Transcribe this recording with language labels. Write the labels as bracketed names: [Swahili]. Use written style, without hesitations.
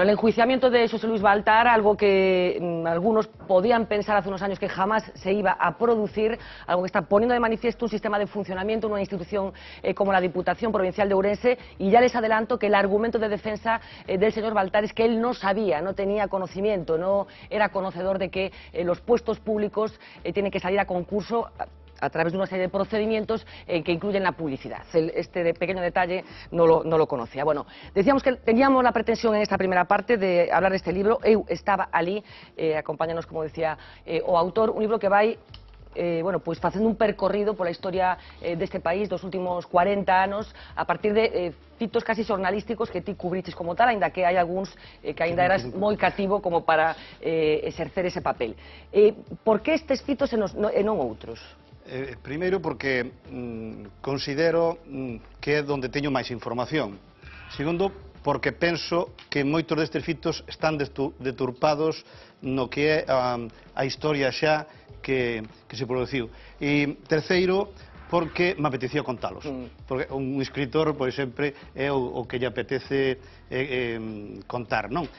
[Spanish] Con el enjuiciamiento de José Luis Baltar, algo que algunos podían pensar hace unos años que jamás se iba a producir, algo que está poniendo de manifiesto un sistema de funcionamiento en una institución como la Diputación Provincial de Ourense, y ya les adelanto que el argumento de defensa del señor Baltar es que él no sabía, no tenía conocimiento, no era conocedor de que los puestos públicos tienen que salir a concurso a través de una serie de procedimientos que incluyen la publicidad. Este pequeño detalle no lo conocía. Bueno, decíamos que teníamos la pretensión en esta primera parte de hablar de este libro. [Galician] Eu estaba ali, acompáñanos, como decía o autor, un libro que vai pues facendo un percorrido pola historia deste país dos últimos 40 anos a partir de fitos casi xornalísticos que ti cubriches como tal, aínda que hai algúns que aínda eras moi cativo como para exercer ese papel. Por que estes fitos e non outros? Primeiro porque considero que é onde teño máis información. Segundo, porque penso que moitos destes fitos están deturpados no que é a historia xa que se produciu. E terceiro, porque me apeteció contalos. Porque un escritor, pois, sempre é o que lle apetece contar, non?